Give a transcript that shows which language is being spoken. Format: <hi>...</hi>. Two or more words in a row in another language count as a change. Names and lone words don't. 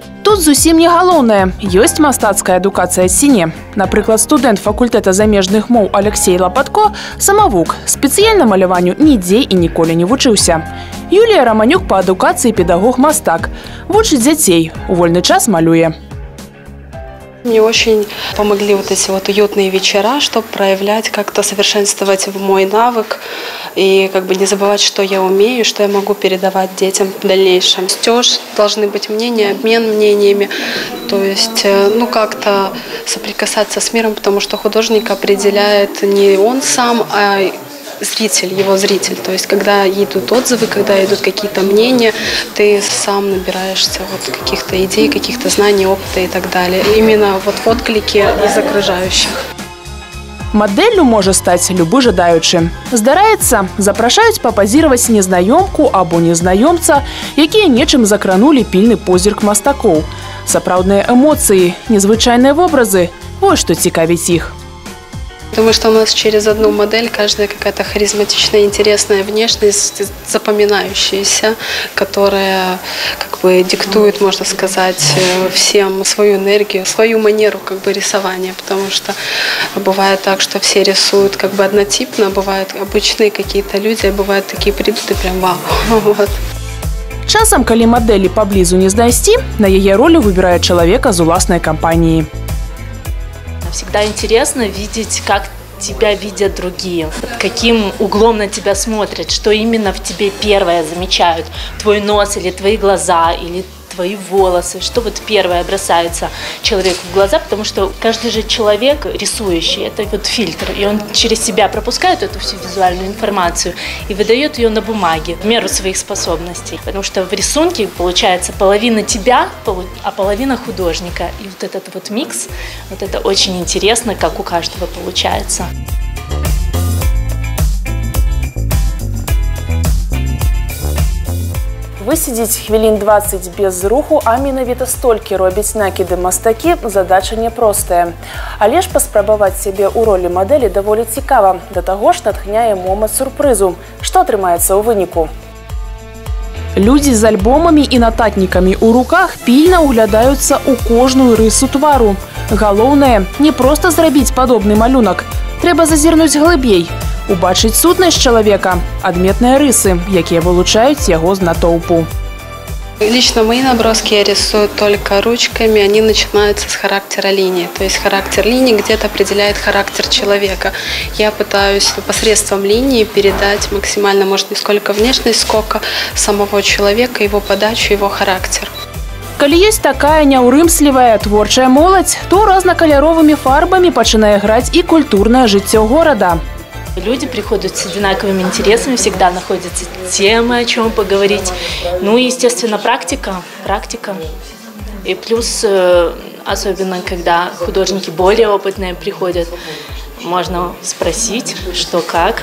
<be>тут зусім не галоўнае. Ёсць мастацкая адукацыя сіне. Напрыклад, студэнт факультэта замежных моў Алексей Лапатко самавук. Спецыяльна маляванню нідзе і ніколі не вучыўся. Юлія Романюк па адукацыі педагог-мастак. Вучыць дзяцей. У вольны час малюе.</be> <ru>Мне очень помогли вот эти вот уютные вечера, чтобы проявлять, как-то совершенствовать мой навык и как бы не забывать, что я умею, что я могу передавать детям в дальнейшем. Стёж, должны быть мнения, обмен мнениями, то есть ну как-то соприкасаться с миром, потому что художник определяет не он сам, а зритель, его зритель. То есть, когда идут отзывы, когда идут какие-то мнения, ты сам набираешься вот каких-то идей, каких-то знаний, опыта и так далее. Именно вот в отклике из окружающих.</ru> <be>Мадэллю можа стаць любы жадаючы. Здараецца, запрашаюць папазіраваць незнаёмку або незнаёмца, якія нечым закранулі пільны позірк мастакоў. Сапраўдныя эмоцыі, незвычайныя вобразы – вось што цікавіць іх.</be> <ru>Думаю, что у нас через одну модель каждая какая-то харизматичная, интересная внешность, запоминающаяся, которая как бы диктует, можно сказать, всем свою энергию, свою манеру как бы рисования, потому что бывает так, что все рисуют как бы однотипно, бывают обычные какие-то люди, а бывают такие придут и прям вау. Вот.</ru> <be>Часам, калі мадэлі паблізу не знайсці, на яе ролю выбірае чалавека з уласнай кампаніі.</be> <ru>Всегда интересно видеть, как тебя видят другие, под каким углом на тебя смотрят, что именно в тебе первое замечают. Твой нос или твои глаза, или твои волосы, что вот первое бросается человеку в глаза, потому что каждый же человек рисующий, это вот фильтр, и он через себя пропускает эту всю визуальную информацию и выдает ее на бумаге в меру своих способностей, потому что в рисунке получается половина тебя, а половина художника, и вот этот вот микс, вот это очень интересно, как у каждого получается.</ru> <be>Высидзець хвілін 20 без руху, а менавіта столькі робяць накіды мастакі, задача няпростая. Але ж паспрабаваць сябе ў ролі мадэлі даволі цікава, да таго ж натхняе момант сюрпрызу. Што атрымаецца ў выніку? Людзі з альбомамі і нататнікамі ў руках пільна ўглядаюцца ў кожную рысу твару. Галоўнае, не проста зрабіць падобны малюнак, трэба зазірнуць глыбей. Убачыць сутнасць чалавека, адметныя рысы, якія вылучаюць яго з натоўпу.</be> <ru>Лично мои наброски я рисую только ручками, они начинаются с характера линии. То есть характер линии где-то определяет характер человека. Я пытаюсь посредством линии передать максимально, может, не сколько внешность, сколько самого человека, его подачу, его характер.</ru> <be>Калі ёсць такая няўрымслівая творчая моладзь, то рознакаляровымі фарбамі пачынае граць і культурнае жыццё горада.</be> <ru>Люди приходят с одинаковыми интересами, всегда находятся темы, о чем поговорить. Ну и, естественно, практика. И плюс, особенно когда художники более опытные приходят, можно спросить, что как.</ru>